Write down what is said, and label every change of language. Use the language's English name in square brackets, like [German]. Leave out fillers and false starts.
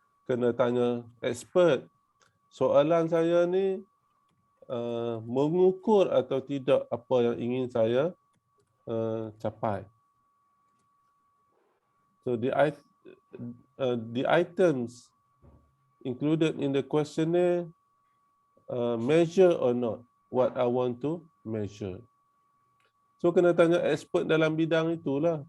[Malay] Kena tanya expert, soalan saya ni mengukur atau tidak apa yang ingin saya capai. [English] So the items included in the questionnaire measure or not what I want to measure. [Malay] So kena tanya expert dalam bidang itulah.